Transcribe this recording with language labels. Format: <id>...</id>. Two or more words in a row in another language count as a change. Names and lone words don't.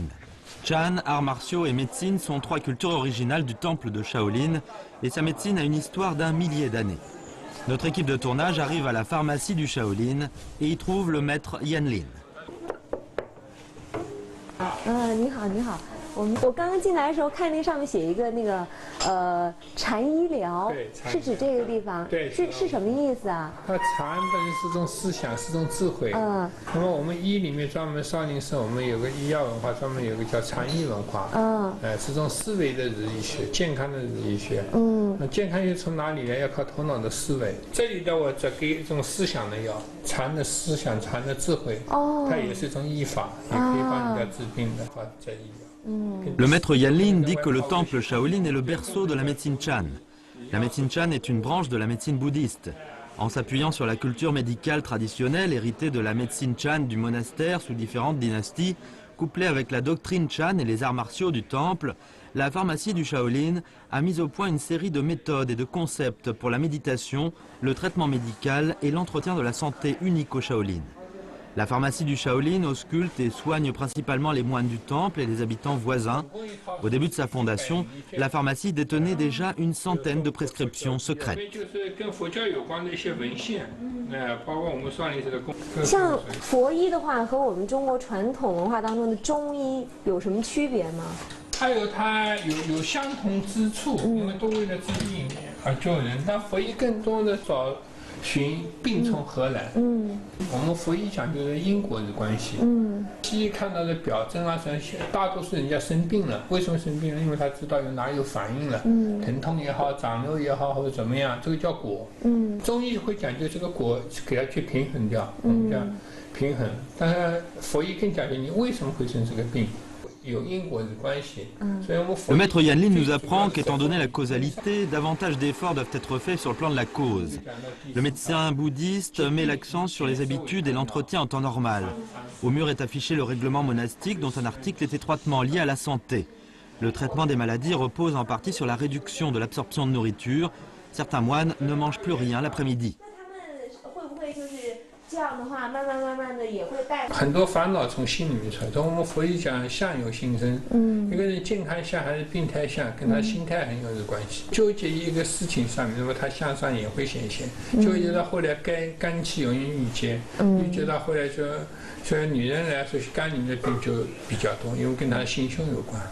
<fr>Chan, arts martiaux et médecine sont trois cultures originales du temple de Shaolin et sa médecine a une histoire d'1 millier d'années. Notre équipe de tournage arrive à la pharmacie du Shaolin et y trouve le maître Yan Lin.</fr> <zh>我刚刚进来的时候看那上面写一个禅医疗，是指这个地方，是什么意思啊？它禅本身是种思想，是种智慧。那么我们医里面专门少林寺，我们有个医药文化，专门有个叫禅医文化。是种思维的日医学，健康的日医学。那健康又从哪里来？要靠头脑的思维。这里的我只给一种思想的药，禅的思想，禅的智慧。它也是一种医法，也可以帮人家治病的话，这医药。</zh> <fr>Le maître Yan Lin dit que le temple Shaolin est le berceau de la médecine Chan. La médecine Chan est une branche de la médecine bouddhiste. En s'appuyant sur la culture médicale traditionnelle héritée de la médecine Chan du monastère sous différentes dynasties, couplée avec la doctrine Chan et les arts martiaux du temple, la pharmacie du Shaolin a mis au point une série de méthodes et de concepts pour la méditation, le traitement médical et l'entretien de la santé unique au Shaolin. La pharmacie du Shaolin ausculte et soigne principalement les moines du temple et les habitants voisins. Au début de sa fondation, la pharmacie détenait déjà une centaine de prescriptions secrètes.</fr> <zh>像佛医的话，和我们中国传统文化当中的中医有什么区别吗？它有相同之处，因为都为了治病而救人。但佛医更多的找寻病从何来。我们佛医讲究的因果的关系。西医看到的表征啊，大多数人家生病了，为什么生病了？因为他知道哪有反应了，疼痛也好，长瘤也好，或者怎么样，这个叫果。中医会讲究这个果给它去平衡掉，我们叫平衡。但是佛医更讲究你为什么会生这个病。</zh> <fr>Le maître Yan Lin nous apprend qu'étant donné la causalité, davantage d'efforts doivent être faits sur le plan de la cause. Le médecin bouddhiste met l'accent sur les habitudes et l'entretien en temps normal. Au mur est affiché le règlement monastique dont un article est étroitement lié à la santé. Le traitement des maladies repose en partie sur la réduction de l'absorption de nourriture. Certains moines ne mangent plus rien l'après-midi.</fr> <zh>很多烦恼从心里面出来，从我们佛医讲相由心生，一个人健康相还是病态相，跟他心态很有关系。纠结一个事情上面，那么他相上也会显现。纠结到后来肝气容易郁结，郁结到后来就女人来说，肝里面的病就比较多，因为跟她的心胸有关。</zh>